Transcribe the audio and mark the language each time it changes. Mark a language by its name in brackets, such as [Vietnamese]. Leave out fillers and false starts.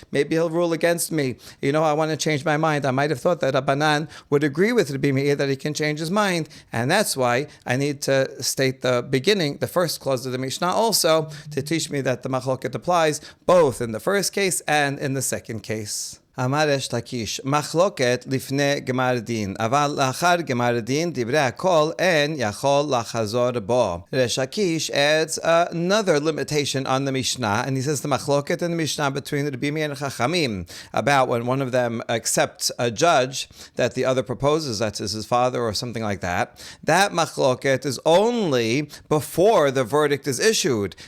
[English] Maybe he'll rule against me. I want to change my mind. I might have thought that Rabbanan would agree with Rabbi Meir that he can change his mind, and that's why I need to state the first clause of the Mishnah also to teach me that the machloket applies both in the first case and in the second case. [Hebrew] אמר ריש לקיש, מחלוקת לפני גמר דין, אבל לאחר גמר דין דברי הכל אין יכול לחזור בו. [English] Rish Lakish adds another limitation on the Mishnah, and he says the machloket in the Mishnah between the Rabbi Meir and Chachamim about when one of them accepts a judge that the other proposes, that is his father or something like that, that machloket is only before the verdict is issued.